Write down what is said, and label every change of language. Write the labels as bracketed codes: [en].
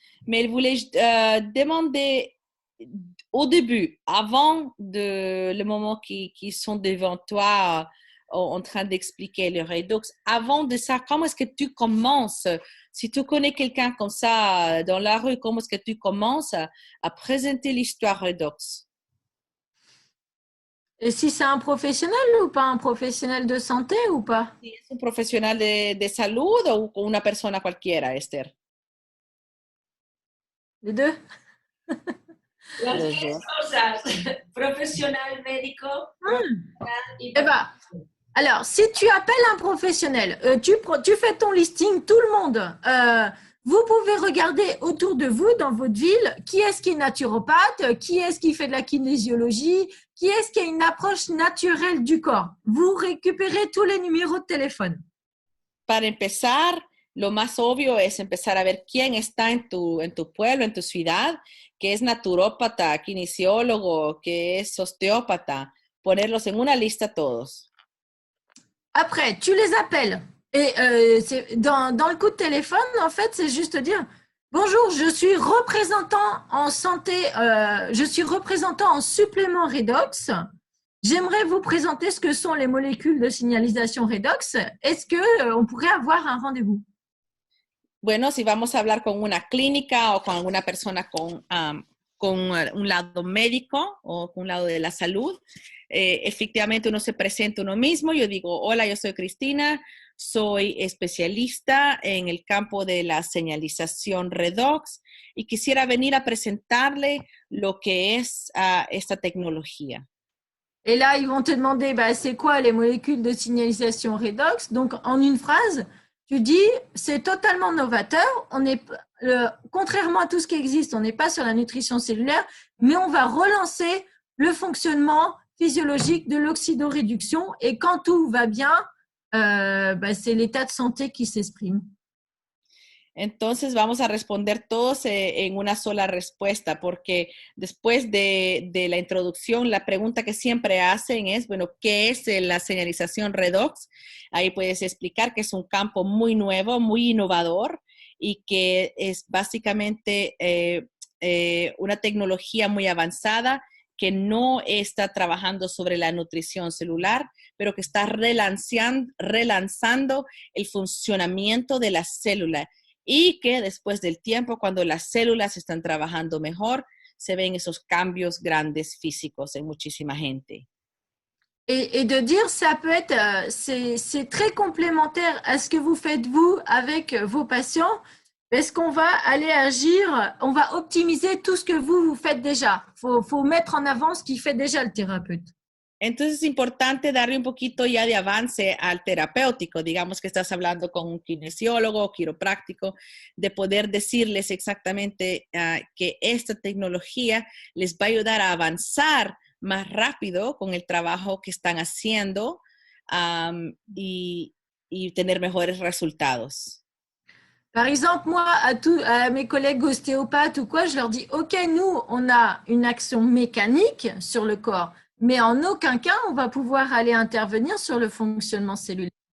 [fr] Mais elle voulait demander au début, avant le moment qui sont devant toi en train d'expliquer le redox, avant de ça, comment est-ce que tu commences? Si tu connais quelqu'un comme ça dans la rue, comment est-ce que tu commences à présenter l'histoire redox? Et si c'est un professionnel ou pas un professionnel de santé ou pas? [es] Si es un profesional de salud o una persona cualquiera, Esther. [fr] Les deux? [es] Las tres cosas, profesional médico. [fr] Eh ben, alors, si tu appelles un professionnel, tu fais ton listing, tout le monde, vous pouvez regarder autour de vous, dans votre ville, qui est-ce qui est naturopathe, qui est-ce qui fait de la kinésiologie, qui est-ce qui a une approche naturelle du corps. Vous récupérez tous les numéros de téléphone. [es] Para empezar, lo más obvio es empezar a ver quién está en tu pueblo, en tu ciudad, que es naturópata, kinesiólogo, que es osteópata. Ponerlos en una lista todos. [fr] Après, tu les appelles. Et dans le coup de téléphone, en fait, c'est juste dire « Bonjour, je suis représentant en santé, je suis représentant en supplément redox. J'aimerais vous présenter ce que sont les molécules de signalisation redox. Est-ce qu'on pourrait avoir un rendez-vous ?» [es] Bueno, si vamos a hablar con una clínica o con alguna persona con un lado médico o con un lado de la salud, efectivamente uno se presenta uno mismo. Yo digo, hola, yo soy Cristina, soy especialista en el campo de la señalización redox y quisiera venir a presentarle lo que es esta tecnología. [fr] Et là, ils vont te demander c'est quoi les molécules de signalisation redox. Donc, en une phrase, tu dis c'est totalement novateur. On est, contrairement à tout ce qui existe, on n'est pas sur la nutrition cellulaire, mais on va relancer le fonctionnement physiologique de l'oxydoréduction. Et quand tout va bien, c'est l'état de santé qui s'exprime. [es] Entonces vamos a responder todos en una sola respuesta, porque después de la introducción, la pregunta que siempre hacen es, bueno, ¿qué es la señalización redox? Ahí puedes explicar que es un campo muy nuevo, muy innovador y que es básicamente una tecnología muy avanzada que no está trabajando sobre la nutrición celular, pero que está relanzando el funcionamiento de la célula. Y que después del tiempo, cuando las células están trabajando mejor, se ven esos cambios grandes físicos en muchísima gente. [fr] Et de dire, ça peut être, c'est très complémentaire à ce que vous faites vous avec vos patients, parce qu'on va aller agir, on va optimiser tout ce que vous faites déjà. Faut mettre en avant ce qui fait déjà le thérapeute. [es] Entonces es importante darle un poquito ya de avance al terapéutico, digamos que estás hablando con un kinesiólogo, quiropráctico, de poder decirles exactamente que esta tecnología les va a ayudar a avanzar más rápido con el trabajo que están haciendo y tener mejores resultados. [fr] Par exemple, moi, à mes collègues ostéopathes ou quoi, je leur dis, OK, nous, on a une action mécanique sur le corps, mais en aucun cas, on va pouvoir aller intervenir sur le fonctionnement cellulaire.